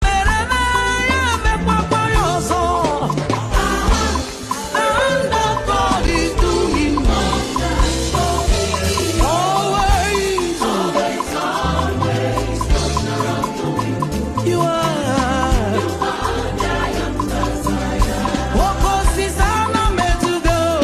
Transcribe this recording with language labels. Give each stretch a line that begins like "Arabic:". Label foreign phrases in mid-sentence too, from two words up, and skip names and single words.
Igbo: Mere na ya, mekwakwa ya ọzọ.
English: The hand of God is doing always. You are.
Igbo: Oke osisi ana m etugo.